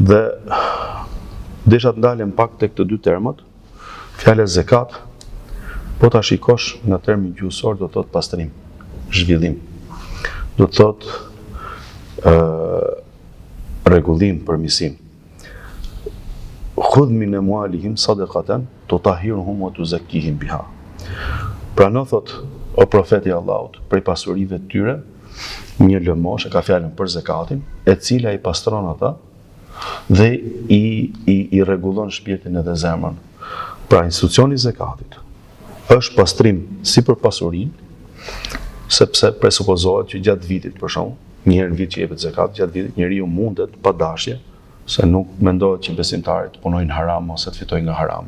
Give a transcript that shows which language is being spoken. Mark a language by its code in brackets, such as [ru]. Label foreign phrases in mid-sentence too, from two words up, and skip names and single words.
[sq] Dhe desha të ndalem pak tek të dy termat. Fjala zakat, po ta shikosh në termin gjuhësor, do të thotë pastrim, zhvillim. Do të thotë rregullim, përmirësim. [ar] خذ من أموالهم صدقة تطهرهم وتزكيهم بها. [sq] Prano thot o profeti i Allahut, prej pasurive të tyre, një lëmosh e ka fjalën për zakatin, e cila i pastron ata dhe i rregullon shpirtin edhe zemrën. Pra institucioni i zakatit është pastrim si për pasurinë, sepse presupozohet që gjatë vitit, për shembull, një herë në vit që jepet zakat, gjatë vitit njeriu mundet pa dashje, se nuk mendohet që besimtarit punojnë haram ose të fitojnë nga harami.